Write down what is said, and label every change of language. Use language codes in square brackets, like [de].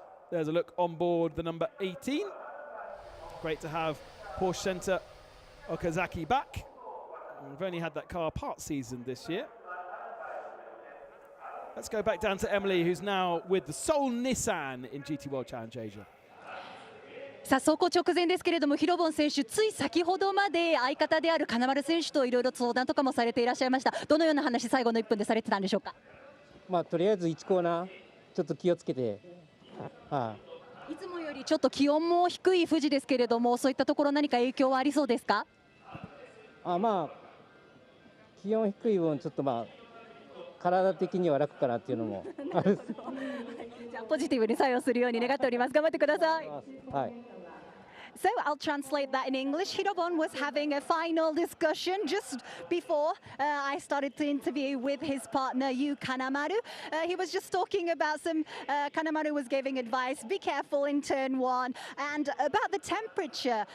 [en] There's a look on board the number 18. Great to have Porsche Center Okazaki back. We've only had that car part season this year. Let's go back down to Emily, who's now with the Seoul Nissan in GT World Challenge Asia. [ja] さあ走行直前ですけれども、ヒロボン選手、つい先ほどまで相方である金丸選手といろいろ相談とかもされていらっしゃいました。どのような話、最後の1分でされてたんでしょうか。まあ、とりあえず1コーナー、ちょっと気をつけて、いつもよりちょっと気温も低い富士ですけれども、そういったところ、何か影響はありそうですか。まあ、気温低い分、ちょっと体的には楽かなっていうのもある。じゃあポジティブに作用するように願っております。頑張ってください。はい。 [en] So I'll translate that in English. Hirobon was having a final discussion just before I started to interview with his partner Yu Kanemaru. He was just talking about Kanemaru was giving advice, be careful in turn 1, and about the temperature.